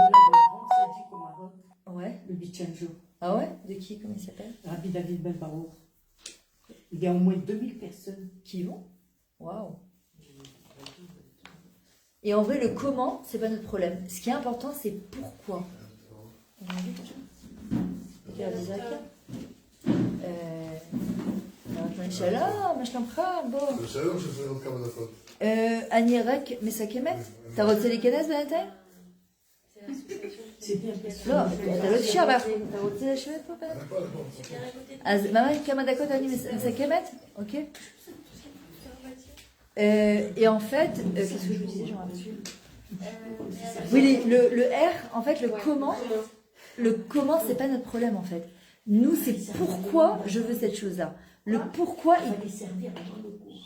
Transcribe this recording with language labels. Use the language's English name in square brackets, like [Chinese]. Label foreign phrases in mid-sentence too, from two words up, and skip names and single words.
[French] Ouais. Le 8e jour. Ah ouais? De qui? Comment il s'appelle? Rabbi David Ben Baruch. Il y a au moins 2000 personnes qui y vont. Waouh! Et en vrai, le comment, c'est pas notre problème. Ce qui est important, c'est pourquoi. [Hebrew] אני רק מסכמת. אתה רוצה להיכנס בינתיים? לא, אתה לא תשאר, אתה רוצה לשבת פה בינתיים? אז ממש כמה דקות אני מסכמת, אוקיי? [French] Et en fait, qu'est-ce que je vous disais, je me rappelle plus. Oui, le R, en fait, le comment, c'est pas notre problème en fait. Nous, c'est pourquoi je veux cette chose-là. Le pourquoi, il va servir avant le cours.